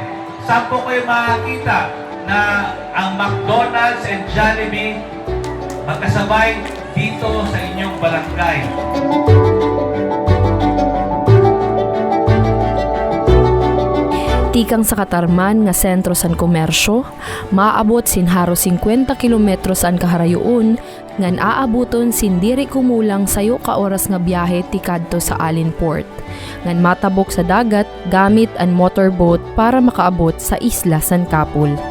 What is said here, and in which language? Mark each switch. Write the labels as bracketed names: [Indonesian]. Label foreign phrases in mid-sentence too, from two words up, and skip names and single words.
[Filipino] Saan po kayo makakita na ang McDonald's and Jollibee magkasabay dito sa inyong barangay? [Waray] Tikang sa Katarman nga sentro san komersyo, maabot sinharo 50 kilometros an kaharayuon, ngan aabuton sindiri kumulang sayo ka oras nga biyahe tikadto sa Alin Port. Ngan matabok sa dagat gamit an motorboat para makaabot sa isla San Kapul.